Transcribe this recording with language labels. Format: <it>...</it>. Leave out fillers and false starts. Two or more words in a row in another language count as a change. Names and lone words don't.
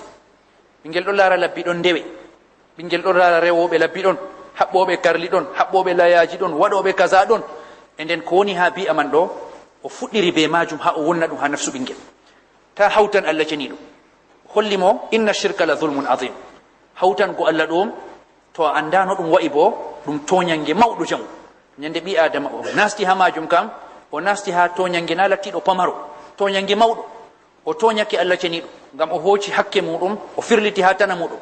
<ff>ɓinguel ɗo laara labbi ɗon ndewe, ɓinguel ɗo laara rewoɓe labbi ɗon, haɓɓoɓe karli ɗon, haɓɓoɓe layaji ɗon, waɗoɓe kaza ɗon. e nden ko woni ha bi'a man ɗo o fuɗɗiri be majum ha o wonna ɗum ha nafsu ɓinguel. ta hawtan Allah ceniɗo, hollimo</ff> <ar>إن الشرك لظلم عظيم,</ar> <ff>hawtan go Allah ɗum to a andano ɗum wa'i bo ɗum toñange mawɗo jamu. ñande ɓi adama o nasti ha majum kam, o nasti ha toñange na lattiɗo pamaro, toñange mawɗo. o toñake Allah ceniɗo ngam o hooci hakke muɗum, o firliti ha tana muɗum.</ff>